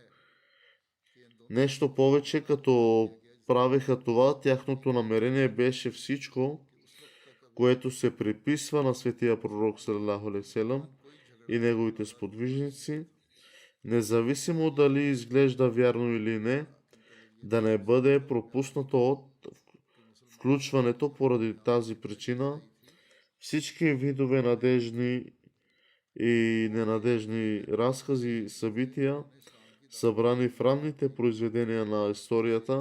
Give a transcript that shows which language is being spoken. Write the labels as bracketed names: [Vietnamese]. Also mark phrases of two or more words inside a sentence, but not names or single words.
[Bulgarian] Нещо повече, като правеха това, тяхното намерение беше всичко, което се приписва на светия пророк [Arabic] صلى الله عليه وسلم [Bulgarian] и неговите сподвижници, независимо дали изглежда вярно или не, да не бъде пропуснато от включването. Поради тази причина всички видове надежни и ненадежни разкази и събития, събрани в ранните произведения на историята.